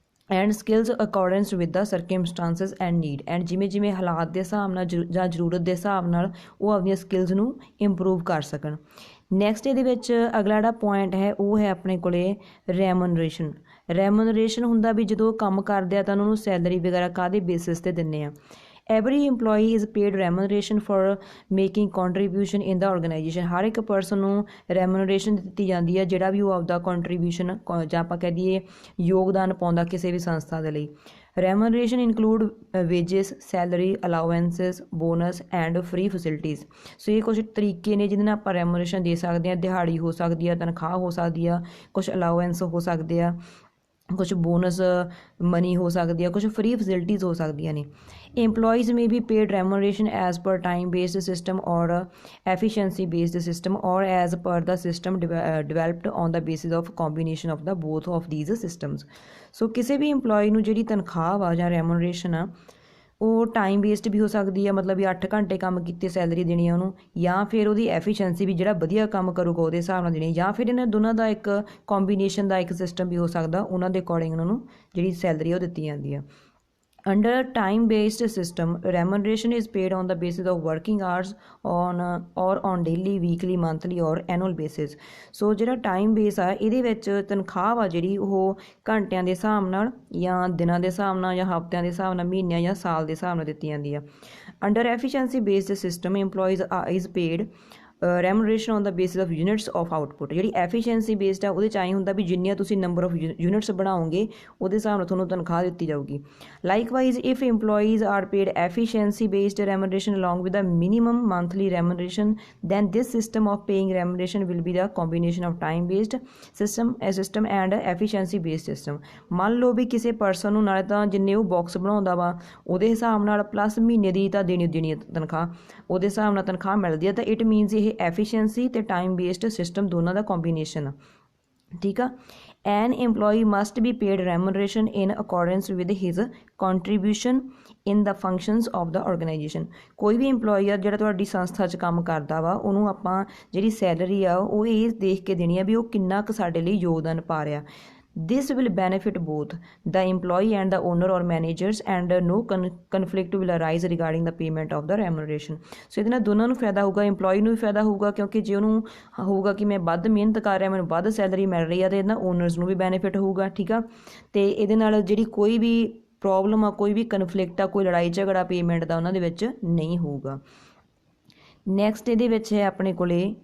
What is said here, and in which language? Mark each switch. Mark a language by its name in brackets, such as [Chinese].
[English] And skills accordings with the circumstances and need. [Punjabi] And ਜਿਵੇਂ ਜਿਵੇਂ ਹਾਲਾਤ ਦੇ ਹਿਸਾਬ ਨਾਲ ਜਾਂ ਜ਼ਰੂਰਤ ਦੇ ਹਿਸਾਬ ਨਾਲ ਉਹ ਆਪਣੀਆਂ ਸਕਿੱਲਸ ਨੂੰ ਇੰਪਰੂਵ ਕਰ ਸਕਣ। ਨੈਕਸਟ ਇਹਦੇ ਵਿੱਚ ਅਗਲਾ ਜਿਹੜਾ ਪੁਆਇੰਟ ਹੈ ਉਹ ਹੈ ਆਪਣੇ ਕੋਲੇ ਰੈਮੂਨਰੇਸ਼ਨ। ਰੈਮੂਨਰੇਸ਼ਨ ਹੁੰਦਾ ਵੀ ਜਦੋਂ ਕੰਮ ਕਰਦੇ ਆ ਤਾਂ ਉਹਨਾਂ ਨੂੰ ਸੈਲਰੀ ਵਗੈਰਾ ਕਾਹਦੇ ਬੇਸਿਸ 'ਤੇ ਦਿੰਦੇ ਆ। [English] Every employee is paid remuneration for making contribution in the organization। [Punjabi] ਹਰ ਇੱਕ ਪਰਸਨ ਨੂੰ ਰੈਮੂਨਰੇਸ਼ਨ ਦਿੱਤੀ ਜਾਂਦੀ ਹੈ ਜਿਹੜਾ ਵੀ ਉਹ ਆਪਦਾ ਕੰਟਰੀਬਿਊਸ਼ਨ ਜਾਂ ਆਪਾਂ ਕਹਿ ਦਈਏ ਯੋਗਦਾਨ ਪਾਉਂਦਾ ਕਿਸੇ ਵੀ ਸੰਸਥਾ ਦੇ ਲਈ। [English] Remuneration include wages, salary, allowances, bonus and free facilities. [Punjabi] ਸੋ ਇਹ ਕੁਛ ਤਰੀਕੇ ਨੇ ਜਿਹਦੇ ਨਾਲ ਆਪਾਂ ਰੈਮੂਨਰੇਸ਼ਨ ਦੇ ਸਕਦੇ ਹਾਂ। ਦਿਹਾੜੀ ਹੋ ਸਕਦੀ ਆ, ਤਨਖਾਹ ਹੋ ਸਕਦੀ ਆ, ਕੁਛ ਅਲਾਉੈਂਸ ਹੋ ਸਕਦੇ ਆ, ਕੁਛ ਬੋਨਸ ਮਨੀ ਹੋ ਸਕਦੀ ਆ, ਕੁਛ ਫ੍ਰੀ ਫੈਸਿਲਿਟੀਜ਼ ਹੋ ਸਕਦੀਆਂ ਨੇ। [English] employees may be paid remuneration as per time based system or efficiency based system or as per the system developed on the basis of combination of the both of these systems। [Punjabi] ਸੋ ਕਿਸੇ ਵੀ employee ਨੂੰ ਜਿਹੜੀ ਤਨਖਾਹ ਵਾ ਜਾਂ ਰੈਮੂਨਰੇਸ਼ਨ ਆ ਉਹ time based ਵੀ ਹੋ ਸਕਦੀ ਆ, ਮਤਲਬ ਵੀ 8 ਘੰਟੇ ਕੰਮ ਕੀਤੇ ਸੈਲਰੀ ਦੇਣੀ ਆ ਉਹਨੂੰ, ਜਾਂ ਫਿਰ ਉਹਦੀ ਐਫੀਸ਼ੀਐਂਸੀ ਵੀ ਜਿਹੜਾ ਵਧੀਆ ਕੰਮ ਕਰੂਗਾ ਉਹਦੇ ਹਿਸਾਬ ਨਾਲ ਦੇਣੀ, ਜਾਂ ਫਿਰ ਇਹਨਾਂ ਦੋਨਾਂ ਦਾ ਇੱਕ ਕੰਬੀਨੇਸ਼ਨ ਦਾ ਇੱਕ ਸਿਸਟਮ ਵੀ ਹੋ ਸਕਦਾ, ਉਹਨਾਂ ਦੇ ਅਕੋਰਡਿੰਗ ਉਹਨਾਂ ਨੂੰ ਜਿਹੜੀ ਸੈਲਰੀ ਉਹ ਦਿੱਤੀ ਜਾਂਦੀ ਆ। [English] Under time-based system, remuneration is paid on the basis of working hours on daily, weekly, monthly or annual basis। [Punjabi] ਸੋ ਜਿਹੜਾ ਟਾਈਮ ਬੇਸ ਆ ਇਹਦੇ ਵਿੱਚ ਤਨਖਾਹ ਵਾ ਜਿਹੜੀ ਉਹ ਘੰਟਿਆਂ ਦੇ ਹਿਸਾਬ ਨਾਲ ਜਾਂ ਦਿਨਾਂ ਦੇ ਹਿਸਾਬ ਨਾਲ ਜਾਂ ਹਫ਼ਤਿਆਂ ਦੇ ਹਿਸਾਬ ਨਾਲ, ਮਹੀਨਿਆਂ ਜਾਂ ਸਾਲ ਦੇ ਹਿਸਾਬ ਨਾਲ ਦਿੱਤੀ ਜਾਂਦੀ ਆ। [English] Under efficiency based system, employees is paid remuneration on the basis of units of output. [Punjabi] ਜਿਹੜੀ ਐਫੀਸ਼ੀਐਂਸੀ ਬੇਸਡ ਆ ਉਹਦੇ 'ਚ ਆਈ ਹੁੰਦਾ ਵੀ ਜਿੰਨੀਆਂ ਤੁਸੀਂ ਨੰਬਰ ਆਫ ਯੂਨਿਟਸ ਬਣਾਓਗੇ ਉਹਦੇ ਹਿਸਾਬ ਨਾਲ ਤੁਹਾਨੂੰ ਤਨਖਾਹ ਦਿੱਤੀ ਜਾਊਗੀ। [English] Likewise if employees are paid efficiency based remuneration along with the minimum monthly remuneration then this system of paying remuneration will be the combination of time based system and efficiency based system. [Punjabi] ਮੰਨ ਲਓ ਵੀ ਕਿਸੇ ਪਰਸਨ ਨੂੰ ਨਾਲੇ ਤਾਂ ਜਿੰਨੇ ਉਹ ਬਾਕਸ ਬਣਾਉਂਦਾ ਵਾ ਉਹਦੇ ਹਿਸਾਬ ਨਾਲ ਪਲੱਸ ਮਹੀਨੇ ਦੀ ਤਾਂ ਦੇਣੀ ਤਨਖਾਹ, ਉਹਦੇ ਹਿਸਾਬ ਨਾਲ ਤਨਖਾਹ ਮਿਲਦੀ ਹੈ, ਤਾਂ [English] it means [Punjabi] ਇਹ ਐਫੀਸ਼ੀਐਂਸੀ ਅਤੇ ਟਾਈਮ ਬੇਸਡ ਸਿਸਟਮ ਦੋਨਾਂ ਦਾ ਕੰਬੀਨੇਸ਼ਨ ਆ। [Hindi] ठीक है। [English] An employee must be paid remuneration in accordance with his contribution in the functions of the organisation. [Hindi] कोई भी इंप्लॉई [Punjabi] ਆ ਜਿਹੜਾ ਤੁਹਾਡੀ ਸੰਸਥਾ 'ਚ ਕੰਮ ਕਰਦਾ ਵਾ ਉਹਨੂੰ ਆਪਾਂ ਜਿਹੜੀ ਸੈਲਰੀ ਆ ਉਹ ਇਹ ਦੇਖ ਕੇ ਦੇਣੀ ਆ ਵੀ ਉਹ ਕਿੰਨਾ ਕੁ ਸਾਡੇ ਲਈ ਯੋਗਦਾਨ ਪਾ ਰਿਹਾ। [English] This will benefit both the employee and the owner or managers, and no conflict will arise regarding the payment of the remuneration. [Punjabi] ਸੋ ਇਹਦੇ ਨਾਲ ਦੋਨਾਂ ਨੂੰ ਫਾਇਦਾ ਹੋਊਗਾ, ਇੰਪਲੋਈ ਨੂੰ ਵੀ ਫਾਇਦਾ ਹੋਊਗਾ ਕਿਉਂਕਿ ਜੇ ਉਹਨੂੰ ਹੋਊਗਾ ਕਿ ਮੈਂ ਵੱਧ ਮਿਹਨਤ ਕਰ ਰਿਹਾ ਮੈਨੂੰ ਵੱਧ ਸੈਲਰੀ ਮਿਲ ਰਹੀ ਆ, ਅਤੇ ਇਹਦੇ ਨਾਲ ਓਨਰਸ ਨੂੰ ਵੀ ਬੈਨੀਫਿਟ ਹੋਊਗਾ। ਠੀਕ ਆ, ਅਤੇ ਇਹਦੇ ਨਾਲ ਜਿਹੜੀ ਕੋਈ ਵੀ ਪ੍ਰੋਬਲਮ ਆ, ਕੋਈ ਵੀ ਕਨਫਲਿਕਟ ਆ, ਕੋਈ ਲੜਾਈ ਝਗੜਾ ਪੇਮੈਂਟ ਦਾ ਉਹਨਾਂ ਦੇ ਵਿੱਚ ਨਹੀਂ ਹੋਊਗਾ। ਨੈਕਸਟ ਇਹਦੇ ਵਿੱਚ ਹੈ ਆਪਣੇ ਕੋਲੇ